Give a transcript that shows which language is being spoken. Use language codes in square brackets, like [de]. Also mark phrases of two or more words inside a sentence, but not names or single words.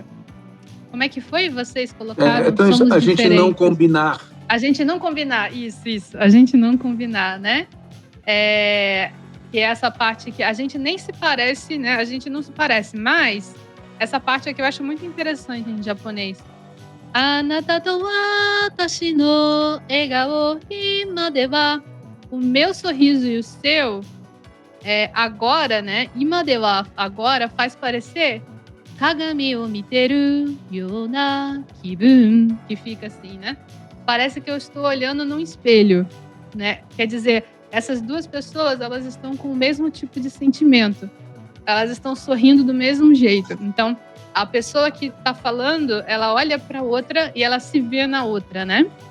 [pt] Como é que foi? Vocês colocaram somos a gente não combinar. A gente não combinar, isso. A gente não combinar, né? Que é essa parte que a gente nem se parece, né? A gente não se parece, mas essa parte aqui eu acho muito interessante em japonês. [ja] あなたと私の笑顔今では. [pt] O meu sorriso e o seu, agora, né? [ja] 今では, [pt] agora faz parecer [ja] 鏡を見てるような気分, [pt] que fica assim, né? Parece que eu estou olhando num espelho, né? Quer dizer, essas duas pessoas, elas estão com o mesmo tipo de sentimento. Elas estão sorrindo do mesmo jeito. Então, a pessoa que está falando, ela olha para a outra e ela se vê na outra, né?